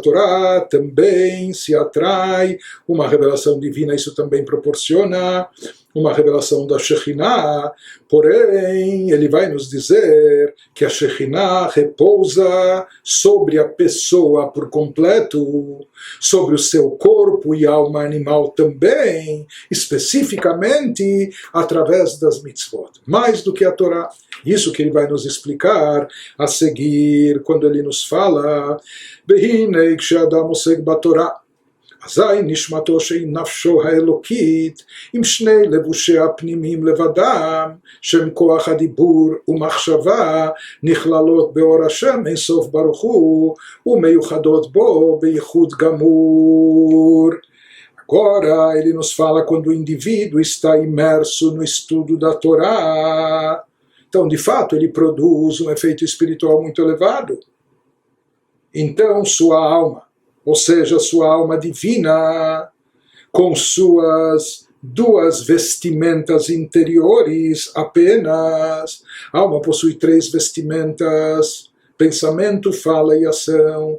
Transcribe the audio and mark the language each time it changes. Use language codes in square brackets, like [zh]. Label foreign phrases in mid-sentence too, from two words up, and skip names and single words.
[pt] Torá, também se atrai uma revelação divina, isso também proporciona uma revelação da Shekhinah, porém, ele vai nos dizer que a Shekhinah repousa sobre a pessoa por completo, sobre o seu corpo e alma animal também, especificamente através das mitzvot, mais do que a Torá. Isso que ele vai nos explicar a seguir, quando ele nos fala, [he] אזי נשמתו שהיא נפשו האלוקית עם שני לבושי הפנימיים לבדם, שם כוח הדיבור ומחשבה, נכללות באור השם אינסוף ברוך הוא ומיוחדות bom beichud gamur. [pt] Agora ele nos fala quando o indivíduo está imerso no estudo da Torá. Então, de fato, ele produz um efeito espiritual muito elevado. Então, sua alma, ou seja, sua alma divina, com suas duas vestimentas interiores apenas, a alma possui três vestimentas: pensamento, fala e ação.